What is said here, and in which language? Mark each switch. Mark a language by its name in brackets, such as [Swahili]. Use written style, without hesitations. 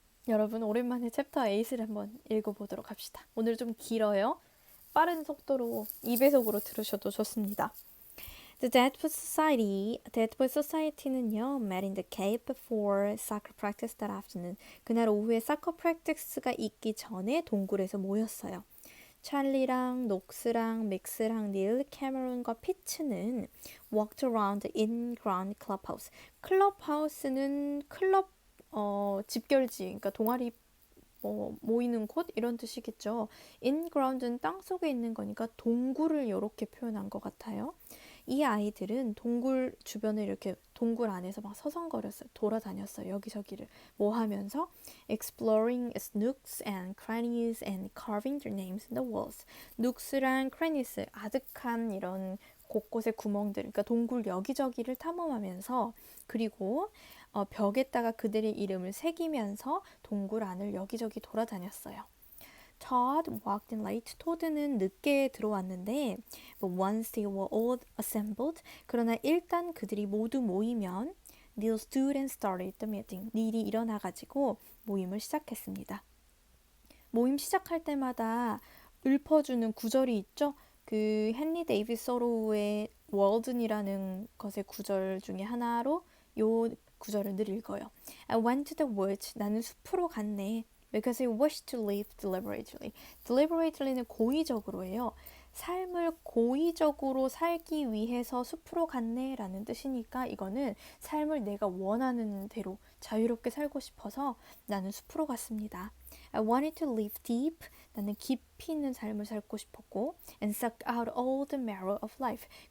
[Korean] 여러분, 오랜만에 챕터 8을 한번 읽어보도록 합시다. 오늘 좀 길어요. 빠른 속도로 2배속으로 들으셔도 좋습니다. [English] Deadwood Society는요, met in the cave before soccer practice that afternoon. [Korean] 그날 오후에 사커 프랙티스가 있기 전에 동굴에서 모였어요. 찰리랑 녹스랑 맥스랑 닐, 캐머런과 피츠는 [English] walked around the in-ground clubhouse. [Korean] 클럽하우스는 클럽 집결지, 그러니까 동아리 모이는 곳 이런 뜻이겠죠. in-ground는 땅 속에 있는 거니까 동굴을 이렇게 표현한 것 같아요. 이 아이들은 동굴 주변을 이렇게 동굴 안에서 막 서성거렸어요. 돌아다녔어요. 여기저기를 뭐 하면서 [English] exploring its nooks and crannies and carving their names in the walls. [Korean] nooks랑 crannies 아득한 이런 곳곳의 구멍들, 그러니까 동굴 여기저기를 탐험하면서 그리고 벽에다가 그들의 이름을 새기면서 동굴 안을 여기저기 돌아다녔어요. [English] Todd walked in late. [Korean] 토드는 늦게 들어왔는데 [English] but once they were all assembled [Korean] 그러나 일단 그들이 모두 모이면 [English] Neil stood and started the meeting. [Korean] 닐이 일어나가지고 모임을 시작했습니다. 모임 시작할 때마다 읊어주는 구절이 있죠. 그 헨리 데이비스 서로우의 월든이라는 것의 구절 중에 하나로 요 구절을 늘 읽어요. [English] I went to the woods. [Korean] 나는 숲으로 갔네. [English] Because I wished to live deliberately. [Korean] deliberately는 고의적으로예요. 삶을 고의적으로 살기 위해서 숲으로 갔네 라는 뜻이니까 이거는 삶을 내가 원하는 대로 자유롭게 살고 싶어서 나는 숲으로 갔습니다. [English] I wanted to live deep. [Korean] 나는 깊이 있는 삶을 살고 싶었고 [English] and suck out all the marrow of life.